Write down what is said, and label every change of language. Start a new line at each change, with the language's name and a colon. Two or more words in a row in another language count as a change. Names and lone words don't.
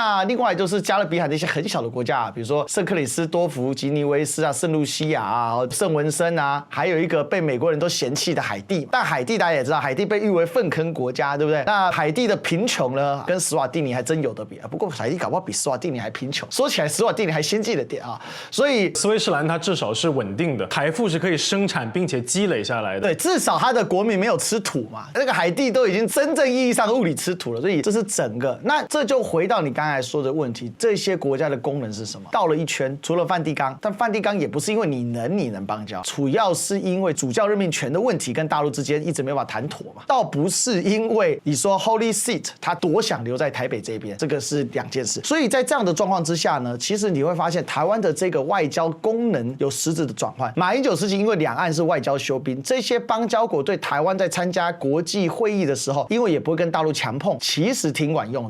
Chinese: 那另外就是加勒比海的一些很小的國家，比如說聖克里斯多福、吉尼維斯啊、聖露西亞啊、聖文森啊，還有一個被美國人都嫌棄的海地。但海地大家也知道，海地被譽為糞坑國家，對不對？那海地的貧窮呢，跟史瓦蒂尼還真有得比啊。不過海地搞不好比史瓦蒂尼還貧窮，說起來史瓦蒂尼還先進了點啊。所以斯威士蘭它至少是穩定的，財富是可以生產並且積累下來的。對，至少它的國民沒有吃土嘛。那個海地都已經真正意義上物理吃土了，所以這是整個。那這就回到你剛才說的問題，這些國家的功能是什麼？繞了一圈，除了梵蒂岡，但梵蒂岡也不是因為你能邦交，主要是因為主教任命權的問題跟大陸之間一直沒有辦法談妥嘛。倒不是因為你說 Holy See 他多想留在台北這邊，這個是2件事。所以在這樣的狀況之下呢，其實你會發現台灣的這個外交功能有實質的轉換。馬英九時期因為兩岸是外交休兵，這些邦交國對台灣在參加國際會議的時候，因為也不會跟大陸強碰，其實挺管用的。